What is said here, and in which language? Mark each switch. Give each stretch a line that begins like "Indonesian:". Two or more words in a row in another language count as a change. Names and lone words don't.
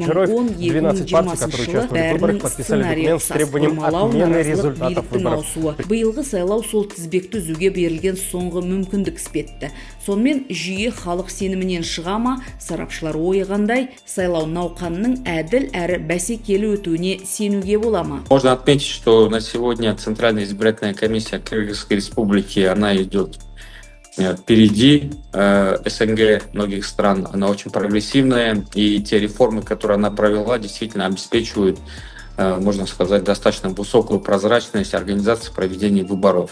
Kazakh: 2010-2020 жылы бәрінің сценарийі ұқсас, бұрмалау, наразылық, биліктің ауысуы. Биылғы сайлау сол тізбекті үзуге берілген соңғы мүмкіндік іспетті. Сонымен жүйе халық сенімінен шыға ма? Сарапшылар ойығандай, сайлау науқанының әділ әрі бәсекелі өтуіне сенуге бола ма?
Russian: Можно отметить, что на сегодня Центральная избирательная комиссия Кыргызской Республики, она идет впереди СНГ многих стран, она очень прогрессивная, и те реформы, которые она провела, действительно обеспечивают, можно сказать, достаточно высокую прозрачность организации проведения выборов.